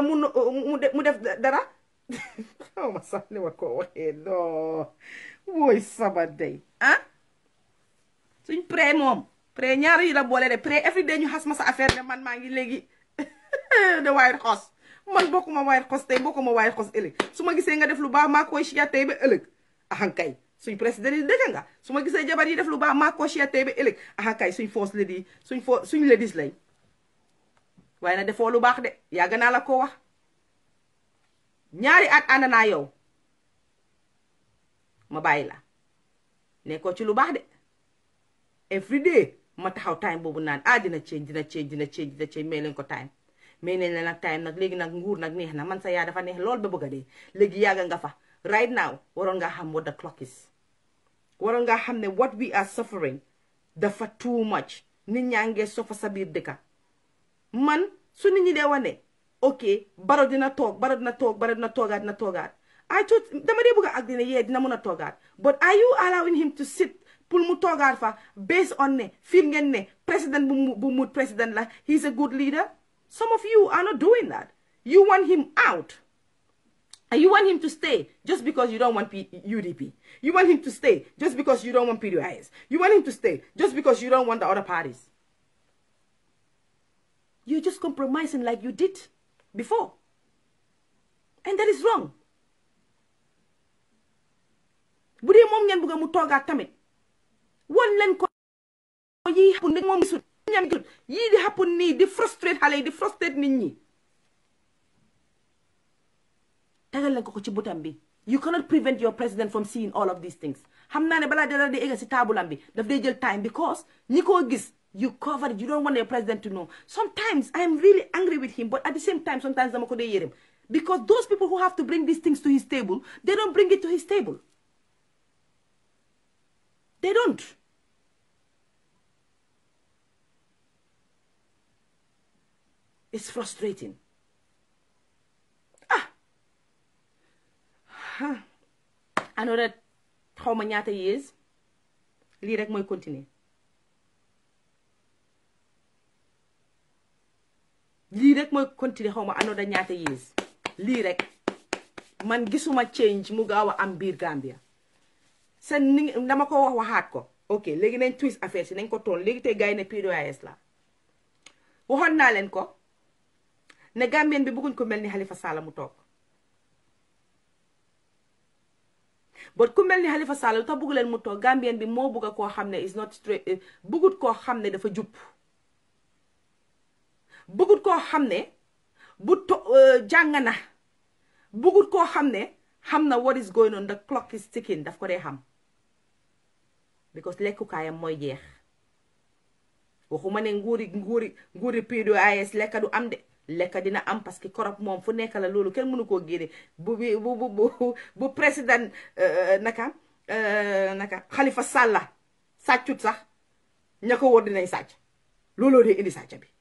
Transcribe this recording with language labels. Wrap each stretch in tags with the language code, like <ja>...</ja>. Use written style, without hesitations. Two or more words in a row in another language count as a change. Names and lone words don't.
<wo>mu def dara xaw ma sax ni ma ko waxee non wooy saba day suñ pré moom pré ñaari la boole de pré</wo> <en>every day</en> <wo>ñu xas ma sa affaire de man maa ngi léegi de White House man bokkuma White House tey bokkuma White House ëllëg su ma gisee nga def lu baax maa koy chia tey ba ëllëg ahankay suñ président yi dëgg nga su ma gisee jabar yi def lu baax maa koy chia tey ba ëllëg ahankay suñ force lady suñ ladies lañ waaye na defoo lu baax de yàgg naa la ko wax ñaari at ànd naa yow ma bàyyi la nekkoo ci lu baax de</wo> <en>every day</en> <wo>ma taxaw time boobu naan dina change may leen ko time mais nañ la nag time nag léegi nag nguur nag neex na man sa yaa dafa neex lool ba bëgg a dee léegi yàgga nga fa</wo> <en>right now</en> <wo>waroon nga xam</wo> <en>what the clock is</en> <wo>waroon nga xam ne</wo> <en>what we are suffering</en> <wo>dafa</wo> <en>too much</en> <wo>nit ñaa ngee sofa sa biir dëkka man su nit ñi dee wane ok Barrow dina toogaat</wo> <en>I thought</en> <wo>dama dee bëgg a ak dina yee dina mën a toogaat</wo> <en>but are you allowing him to sit</en> <wo>pour mu toogaat fa</wo> <en>based on</en> <wo>ne fiir ngeen ne président bu mut président la</wo> <en>he's a good leader. Some of you are not doing that. You want him out. And you want him to stay just because you don't want UDP. You want him to stay just because you don't want PDIS. You want him to stay just because you don't want the other parties. You're just compromising like you did before. And that is wrong.</en> <wo>Bu dee moom ngeen bëgg mu toogaat tamit wan leen ko yi happen ne moom gisul yii di happen nii di frustrate xale yi di frustrate nit ñi tegal leen ko ci butam bi.</wo> <en>You cannot prevent your president from seeing all of these things.</en> <wo>xam naa ne balaa dara di egg si taabulam bi daf day jël time because ñi koo gis</wo> <en>You cover it. You don't want your president to know. Sometimes I am really angry with him, but at the same time, sometimes I'm going to hear him. Because those people who have to bring these things to his table, they don't bring it to his table. They don't. It's frustrating.</en> <wo>Another xaw ma ñaata years lii rek mooy continuer lii rek mooy continuer xaw ma another ñaata years lii rek man gisuma change mu gaaw a am biir Gambia seen ni dama ko waxaat ko ok léegi nañ twist affaire si nañ ko toon léegi tey gars yi ne PDOIS la waxoon naa leen ko ne Gambien bi bëgguñ ko mel ni Halifa Sallah mu toog but ku mel ni Halifa Sallah lu tax bëggu leen mu toog Gambien bi moo bëgg koo xam ne</wo> <en>is not straight</en> <wo>bëggut koo xam ne dafa jub bëggut koo xam ne bu jàng na bëggut koo xam ne xam na</wo> <en>what is going on, the clock is ticking</en> <wo>daf ko dee xam because lekkukaayam mooy jeex waxuma ne nguuri PDOIS lekka du am de lekka dina am</wo> <fr>parce que</fr> <wo>korop moom fu nekk la loolu kenn mënu koo génne bu président naka Halifa Sallah sàccut sax ña ko wóor dinañ sàcc looloo dee indi sàcc bi</wo>